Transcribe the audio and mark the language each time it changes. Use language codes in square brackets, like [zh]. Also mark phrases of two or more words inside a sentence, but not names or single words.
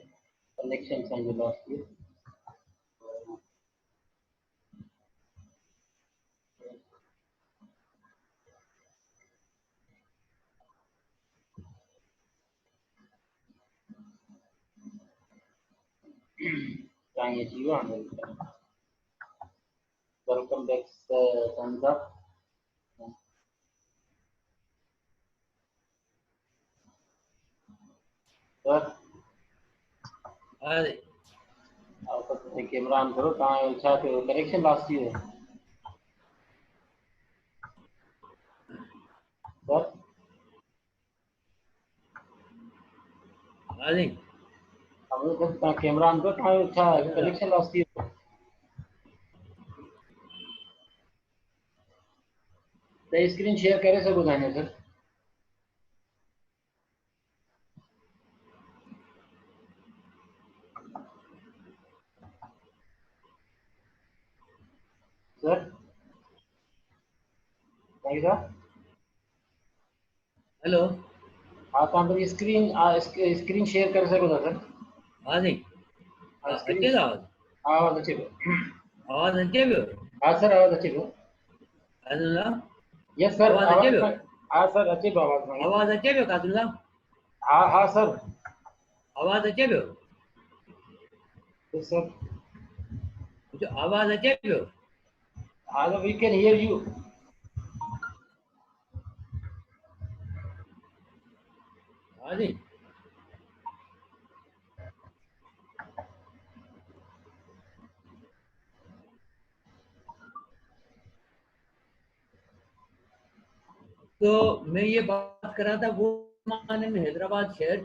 [en] Connections and we lost you. Thank you and welcome back. Thumbs up. Sir. camera on [sd] करो तव्हां छा थियो [en] connection loss [sd] थी वियो सर [hi] हाँ जी हमने जब [sd] तव्हां [en] camera on [sd] करो तव्हां छा [en] connection loss [sd] थी वियो त [en] screen share [sd] करे सघो था हिन सर सर भाई साहब [en] हेलो [sd] हाँ तव्हां [en] screen share [sd] करे सघो था सर हाँ जी अचे था आवाज़ अचे पियो आवाज़ अचे पियो हाँ सर आवाज़ अचे पियो [en] yes sir [sd] आवाज़ अचे पियो हाँ सर अचे पियो आवाज़ अचे पियो कासिम साहब हाँ हाँ सर आवाज़ अचे पियो [en] यस सर [sd] जो आवाज़ अचे पियो [en] हाँ we can hear you [hi] हाँ जी तो मैं ये बात कर रहा था वो जमाने में हैदराबाद शहर